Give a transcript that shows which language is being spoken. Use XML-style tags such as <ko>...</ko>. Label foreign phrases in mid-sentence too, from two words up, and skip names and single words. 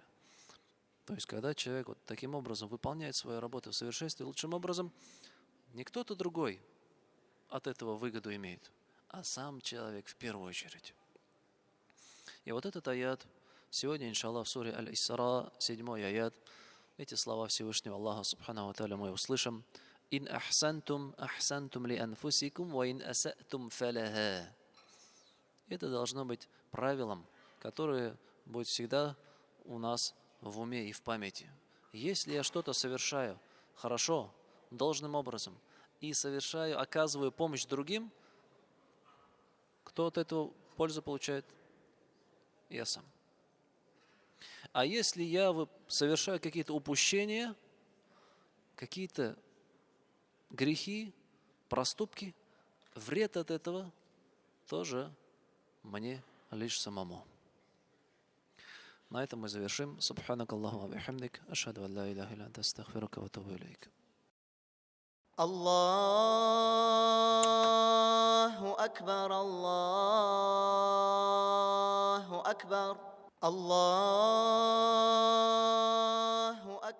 <ru>То есть, когда человек вот таким образом выполняет свою работу в совершенстве, лучшим образом, не кто-то другой от этого выгоду имеет, а сам человек в первую очередь. И вот этот аят, сегодня, иншаллах, в суре Аль-Исра, 7 аят, эти слова Всевышнего Аллаха</ru> <ar>سبحانه وتعالى</ar> <ru>мы услышим:</ru> <ar>«إن أحسنتم لأنفسكم وإن أسأتم فلها».</ar> <ru>Это должно быть правилом, которое будет всегда у нас в уме и в памяти. Если я что-то совершаю хорошо, должным образом, и оказываю помощь другим, кто от этого пользу получает? Я сам. А если я совершаю какие-то упущения, какие-то грехи, проступки, вред от этого тоже мне лишь самому. На этом мы завершим.</ru> <ar>سبحانك اللهم وبحمدك أشهد أن لا إله إلا أنت أستغفرك وأتوب إليك. الله أكبر الله أكبر الله</ar>